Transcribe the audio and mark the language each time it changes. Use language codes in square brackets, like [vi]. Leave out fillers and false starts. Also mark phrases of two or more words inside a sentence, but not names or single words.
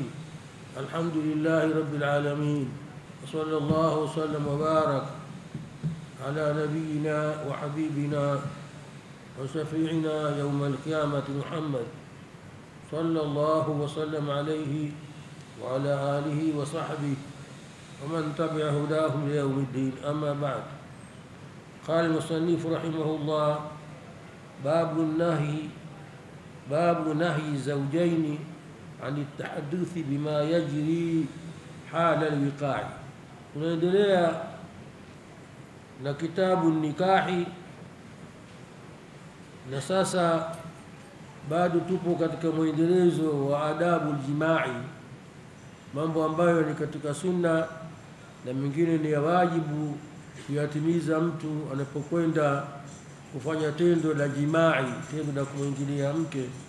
[ar] الحمد لله رب العالمين، وصلى الله وسلم وبارك على نبينا وحبيبنا وشفيعنا يوم القيامة محمد صلى الله وسلم عليه وعلى آله وصحبه ومن تبع هداهم ليوم الدين. أما بعد، قال المصنف رحمه الله: باب نهي الزوجين عن التحدث بما يجري حال الوقاع. [sw] Tunaendelea na kitabu nikahi, na sasa bado tupo katika mwendelezo wa adabu aljimai, mambo ambayo ni katika sunna na mengine ni ya wajibu kuyatimiza mtu anapokwenda kufanya tendo la jimai, tendo la kumwingilia mke.